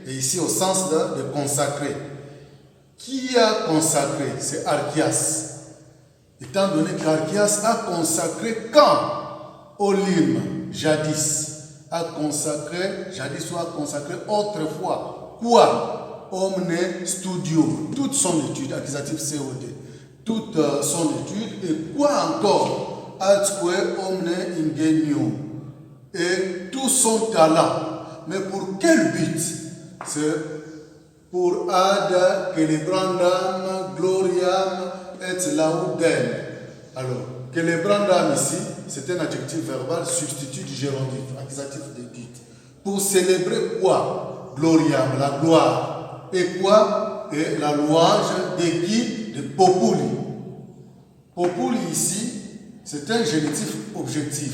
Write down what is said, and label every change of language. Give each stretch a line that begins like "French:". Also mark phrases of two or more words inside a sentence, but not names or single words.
French: Et ici, au sens de consacrer. Qui a consacré? C'est Archias. Étant donné qu'Archias a consacré quand? Olim, jadis. A consacré, jadis ou a consacré autrefois. Quoi?
Latin: Omne studium.
French: Toute son étude, accusatif COD. Toute son étude. Et quoi encore?
Latin: Atque omne ingenium.
French: Et tout son talent. Mais pour quel but? C'est pour
Latin: ad celebrandam gloriam et laudem.
French: Alors, celebrandam ici, c'est un adjectif verbal substitut du gérondif, accusatif de dit. Pour célébrer quoi? Gloriam, la gloire. Et quoi? Et la louange de qui? De populi. Populi ici, c'est un génitif objectif.